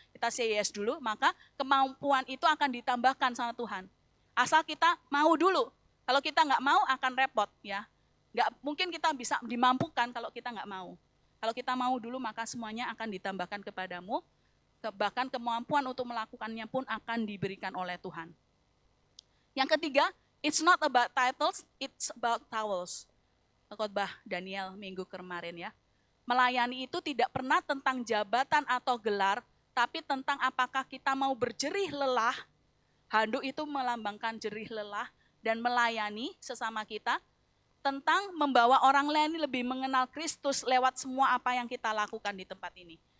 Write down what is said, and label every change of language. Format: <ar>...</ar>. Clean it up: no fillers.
<id>Kita say yes dulu, maka kemampuan itu akan ditambahkan sama Tuhan. Asal kita mau dulu. Kalau kita nggak mau akan repot ya. Nggak mungkin kita bisa dimampukan kalau kita nggak mau. Kalau kita mau dulu maka semuanya akan ditambahkan kepadamu. Bahkan kemampuan untuk melakukannya pun akan diberikan oleh Tuhan. Yang ketiga,</id> <en>it's not about titles, it's about towels.</en> <id>Khotbah Daniel minggu kemarin ya. Melayani itu tidak pernah tentang jabatan atau gelar, tapi tentang apakah kita mau berjerih lelah. Handuk itu melambangkan jerih lelah dan melayani sesama kita, tentang membawa orang lain lebih mengenal Kristus lewat semua apa yang kita lakukan di tempat ini.</id>